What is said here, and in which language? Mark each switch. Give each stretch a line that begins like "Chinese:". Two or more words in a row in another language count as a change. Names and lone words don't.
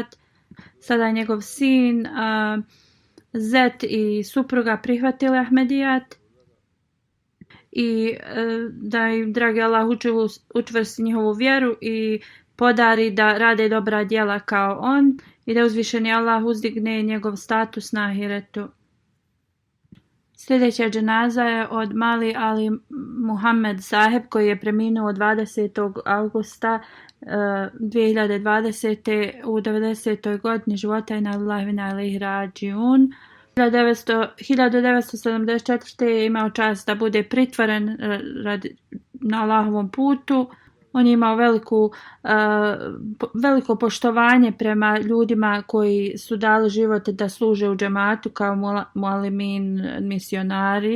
Bosnian: Sada je njegov sin, zet i supruga prihvatili Ahmedijat i da im, dragi Allah, učvrsti njihovu vjeru i podari da rade dobra djela kao on i da uzvišeni Allah uzdigne njegov status na ahiretu. Sljedeća dženaza je od Mali Ali Muhammed Saheb koji je preminuo 20. augusta 2020. u 90. godini života.
Arabic: إنا لله وإنا إليه راجعون.
Bosnian: 1974. je imao čast da bude pritvoren na Allahovom putu. On je imao veliko poštovanje prema ljudima koji su dali život da služe u džematu kao mualimin, misionari.